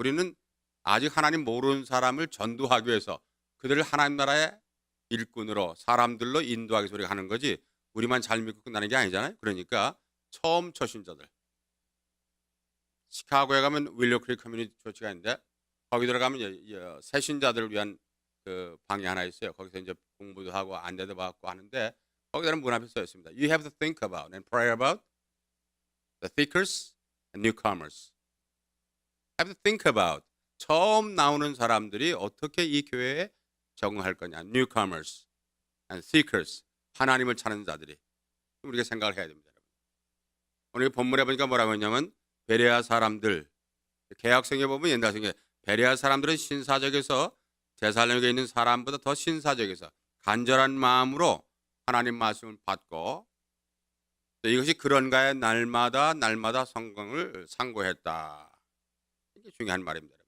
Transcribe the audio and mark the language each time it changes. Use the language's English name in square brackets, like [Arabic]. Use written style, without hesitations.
[Korean] 우리는 아직 하나님 모르는 사람을 전도하기 위해서 그들을 하나님 나라의 일꾼으로 사람들로 인도하기 위해서 우리가 하는 거지 우리만 잘 믿고 끝나는 게 아니잖아요. 그러니까 처음 초신자들 시카고에 가면 윌로 크릭 커뮤니티 처치가 있는데 거기 들어가면 새신자들을 위한 그 방이 하나 있어요. 거기서 이제 공부도 하고 안내도 받고 하는데 거기다는 문 앞에 써 있습니다. [English] You have to think about and pray about the thinkers and newcomers. Have to think about [Korean] 처음 나오는 사람들이 어떻게 이 교회에 적응할 거냐. [English] newcomers and seekers [Korean] 하나님을 찾는 자들이 우리가 생각을 해야 됩니다. 오늘 본문에 보니까 뭐라고 했냐면 베레아 사람들 개혁성에 보면 옛날 성경에 베레아 사람들은 신사적에서 데살로니가에 있는 사람보다 더 신사적에서 간절한 마음으로 하나님 말씀을 받고 이것이 그런가에 날마다 성경을 상고했다. 이게 중요한 말입니다.